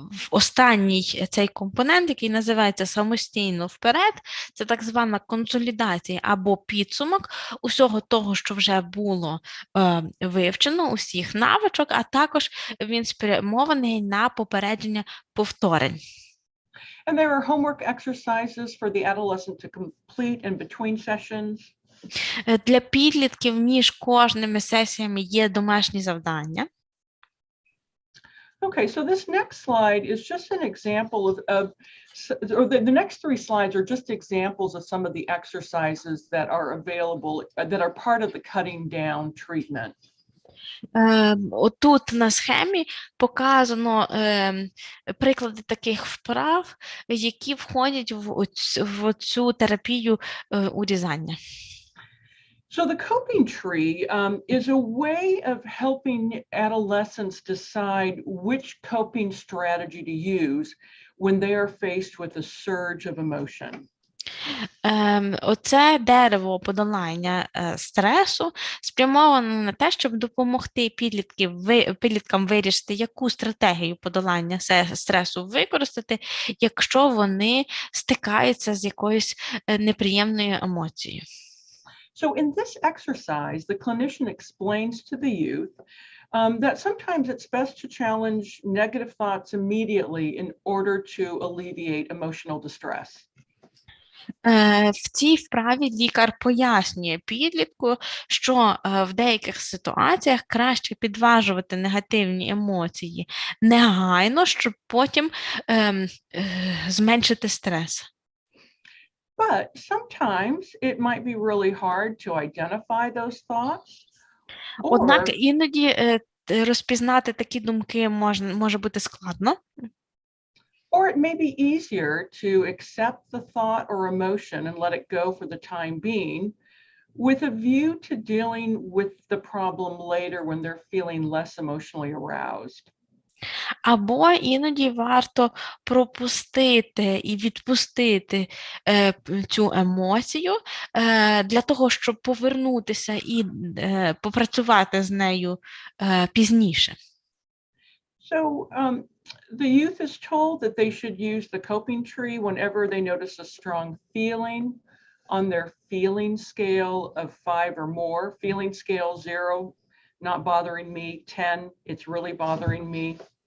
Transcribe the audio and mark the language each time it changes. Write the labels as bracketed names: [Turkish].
[Ukrainian] Останній цей компонент, який називається «Самостійно вперед», це так звана консолідація або підсумок усього того, що вже було вивчено, усіх навичок, а також він спрямований на попередження повторень. [English] And there are homework exercises for the adolescent to complete in between sessions. [Ukrainian] Для підлітків між кожними сесіями є домашні завдання. [English] Okay, so this next slide is just an example or the next 3 slides are just examples of some of the exercises that are available, that are part of the cutting down treatment. [Ukrainian] Отут на схемі показано приклади таких вправ, які входять в цю терапію урізання. [English] So the coping tree is a way of helping adolescents decide which coping strategy to use when they are faced with a surge of emotion. [Ukrainian] Оце дерево подолання стресу спрямовано на те, щоб допомогти підліткам вирішити, яку стратегію подолання стресу використати, якщо вони стикаються з якоюсь неприємною емоцією. [English] So in this exercise, the clinician explains to the youth that sometimes it's best to challenge negative thoughts immediately in order to alleviate emotional distress. [Ukrainian] В цій вправі лікар пояснює підлітку, що в деяких ситуаціях краще підважувати негативні емоції негайно, щоб потім зменшити стрес. [English] But sometimes it might be really hard to identify those thoughts. [Ukrainian] Однак іноді розпізнати такі думки може бути складно. [English] Or it may be easier to accept the thought or emotion and let it go for the time being, with a view to dealing with the problem later when they're feeling less emotionally aroused. [Ukrainian] Або іноді варто пропустити і відпустити цю емоцію для того, щоб повернутися і попрацювати з нею пізніше. [English] So the youth is told that they should use the coping tree whenever they notice a strong feeling on their feeling scale of 5 or more. Feeling scale 0, not bothering me, 10, it's really bothering me.